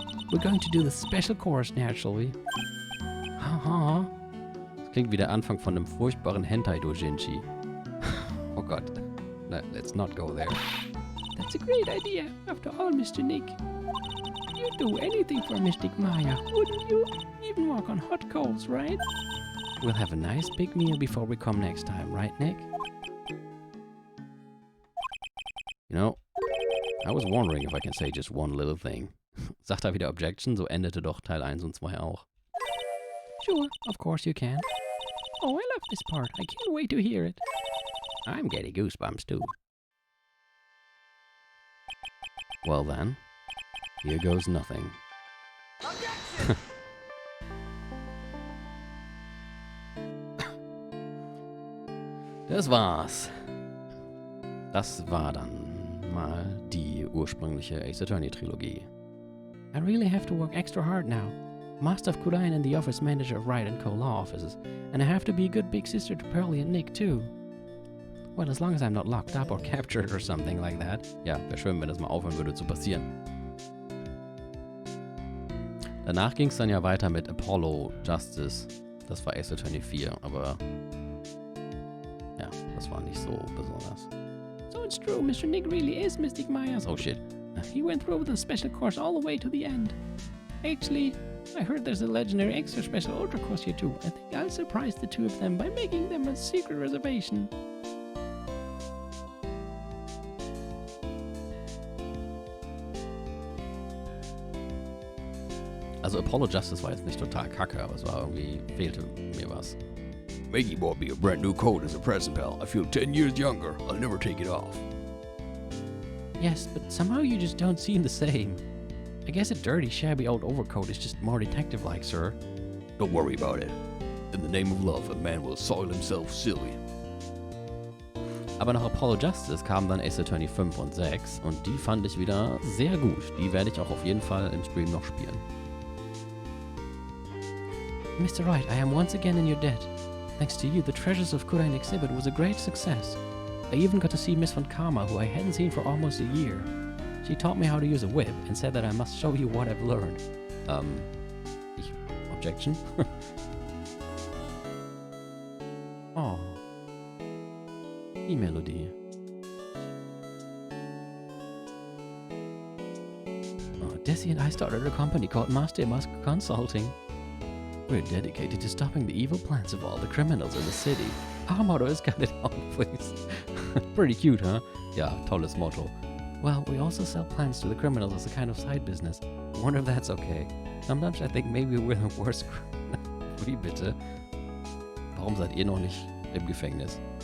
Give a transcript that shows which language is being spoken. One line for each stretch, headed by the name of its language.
English: We're going to do the special course now, shall we?
German: Das klingt wie der Anfang von einem furchtbaren Hentai-Doujinshi. Oh Gott.
English: Let's not go there. That's a great idea, after all, Mr. Nick. You'd do anything for Mystic Maya, wouldn't you? Even walk on hot coals, right? We'll have a nice big meal before we come next time, right, Nick? You know, I was wondering if I can say just one little thing.
German: Sagt er wieder Objection, so endete doch Teil 1 und 2 auch.
English: Sure, of course you can. Oh, I love this part. I can't wait to hear it. I'm getting goosebumps too. Well then, here goes nothing.
German: Das war's. Das war dann mal die ursprüngliche Ace Attorney Trilogie.
English: I really have to work extra hard now. Master of Kurain and the office manager of Wright & Co. law offices, and I have to be a good big sister to Pearlie and Nick too. Well, as long as I'm not locked up or captured or something like that.
German: Ja, wäre schön, wenn das mal aufhören würde zu passieren. Danach ging es dann ja weiter mit Apollo Justice. Das war Ace Attorney 4, aber ja, das war nicht so besonders.
English: So it's true, Mr. Nick really is Mystic Myers. Oh shit. He went through with a special course all the way to the end. Actually, I heard there's a legendary extra special ultra course here too. I think I'll surprise the two of them by making them a secret reservation.
German: Also Apollo Justice war jetzt nicht total kacke, aber es war irgendwie, fehlte mir was.
English: Maggie bought me a brand new coat as a present, pal. I feel 10 years younger. I'll never take it off. Yes, but somehow you just don't seem the same. I guess a dirty, shabby old overcoat is just more detective-like, sir. Don't worry about it. In the name of love, a man will soil himself silly.
German: Aber nach Apollo Justice kamen dann Ace Attorney 5 und 6 und die fand ich wieder sehr gut. Die werde ich auch auf jeden Fall im Stream noch spielen.
English: Mr. Wright, I am once again in your debt. Thanks to you, the Treasures of Kurain exhibit was a great success. I even got to see Miss Von Karma, who I hadn't seen for almost a year. She taught me how to use a whip and said that I must show you what I've learned. Objection? Oh.
German: Die Melodie.
English: Desi and I started a company called Master Musk Consulting. We're dedicated to stopping the evil plans of all the criminals in the city. Our motto is cut it out, please. Pretty cute, huh?
German: Ja, tolles Motto.
English: Well, we also sell plans to the criminals as a kind of side business. I wonder if that's okay. Sometimes I think maybe we're the worst criminals.
German: Wie bitte? Warum seid ihr noch nicht im Gefängnis?